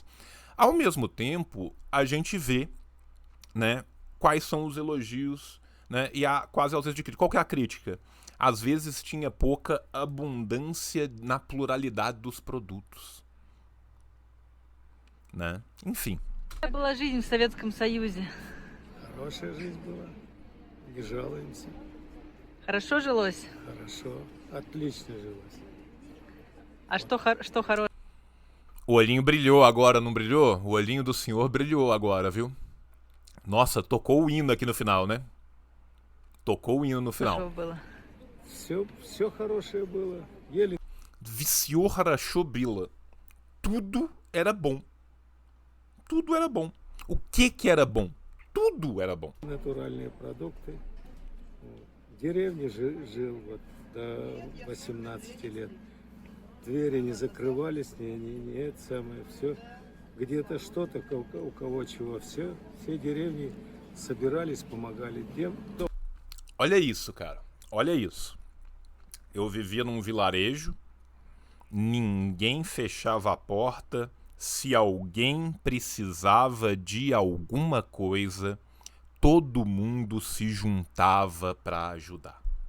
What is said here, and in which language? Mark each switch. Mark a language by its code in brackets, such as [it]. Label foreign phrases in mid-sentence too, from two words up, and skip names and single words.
[pt] Ao mesmo tempo, a gente vê, né, quais são os elogios, né, e há quase ausência de crítica. Qual que é a crítica? Às vezes tinha pouca abundância na pluralidade dos produtos, né? Enfim. [ru] какая была жизнь в Советском Союзе? Хорошая жизнь была. Не жалуемся. Хорошо жилось? Хорошо. Отлично жилось. А что хорошего? [pt] O olhinho brilhou agora, não brilhou? O olhinho do senhor brilhou agora, viu? Nossa, tocou o hino aqui no final, né? Tocou o hino no final. [ru] было? Все хорошее было. Еле Всё хорошее было. [pt] Tudo era bom. Tudo era bom. O que era bom? Tudo era bom. [ru] натуральные продукты. Вот. В деревне жил вот до 18 лет. Двери не закрывались, не это самое, все. Где-то что-то, у кого чего, все деревни собирались, помогали тем, кто... [pt] Olha isso, cara. Olha isso. Eu vivia num vilarejo, ninguém fechava a porta. Se alguém precisava de alguma coisa, todo mundo se juntava para ajudar.